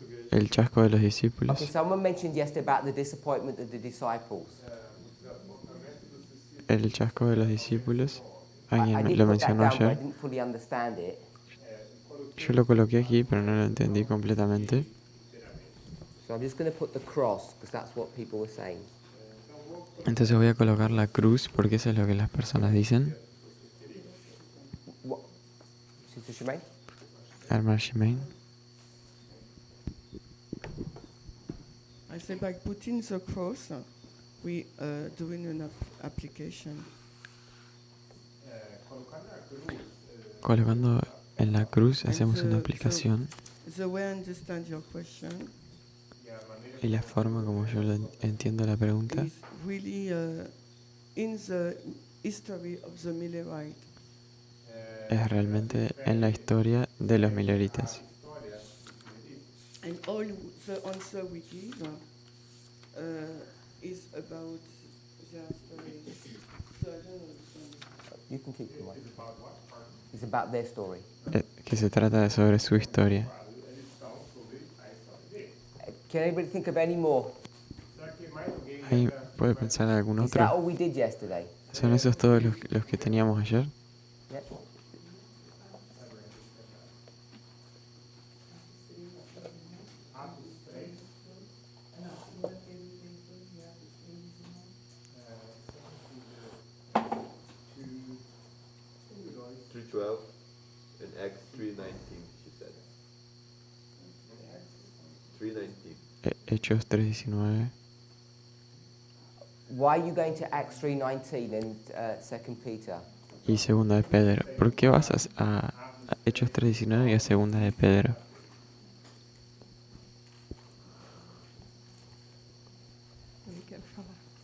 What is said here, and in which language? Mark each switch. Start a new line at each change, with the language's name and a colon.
Spanish: El chasco de los discípulos.
English: Okay, someone mentioned yesterday about the disappointment of the disciples.
Spanish: El chasco de los discípulos.
English: I
Spanish: Alguien
English: did
Spanish: lo
English: put that
Spanish: mencionó
English: down, but I
Spanish: ayer.
English: didn't fully understand it.
Spanish: Yo lo coloqué aquí, pero no lo entendí completamente.
English: So I'm just going to put the cross, because that's what people were saying.
Spanish: Entonces voy a colocar la cruz, porque eso es lo que las personas dicen.
English: What? Sister Shemaine?
Spanish: Hermano Shemaine.
English: I say by putting the cross, we are doing an application.
Spanish: Colocando en la cruz hacemos una aplicación.
English: The way I understand your question
Spanish: Y la forma como yo entiendo la pregunta
English: is really in the history of the Millerite.
Spanish: es realmente en la historia de los mileritas.
English: And all the answer we give is about their story. So I don't understand. You can keep the mic. It's about their story.
Spanish: Que se trata sobre su historia.
English: Can anybody think of any more?
Spanish: ¿Ahí puede pensar en algún
English: Is that all
Spanish: otro?
English: we did yesterday?
Spanish: ¿Son esos todos los que teníamos ayer?
English: Yeah. Three 12 and Acts 3:19, she said. 3:19.
Spanish: Hechos 3:19.
English: Why are you going to Acts 3:19 and 2 Peter?
Spanish: Y segunda de Pedro. ¿Por qué vas a Hechos 3:19 y a segunda de Pedro?
Portuguese: Ele quer falar.